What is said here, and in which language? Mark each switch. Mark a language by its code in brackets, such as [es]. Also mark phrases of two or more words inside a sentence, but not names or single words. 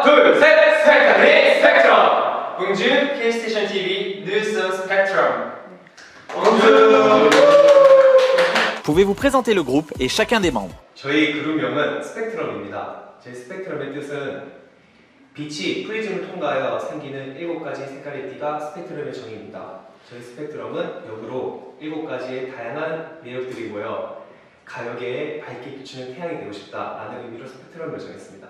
[ko] 둘, 셋, 스펙트럼의 스펙트럼. 봉준 K-Station TV 뉴스 스펙트럼. [fr] Pouvez-vous présenter le groupe et chacun des membres? [ko] 저희 그룹명은 스펙트럼입니다. 저희 스펙트럼의 뜻은 빛이 프리즘을 통과하여 생기는 7가지 색깔의 띠가 스펙트럼의 정의입니다. 저희 스펙트럼은 역으로 7가지의 다양한 매력들이고요. 가요계에 밝게 비추는 태양이 되고 싶다라는 의미로 스펙트럼을 정했습니다.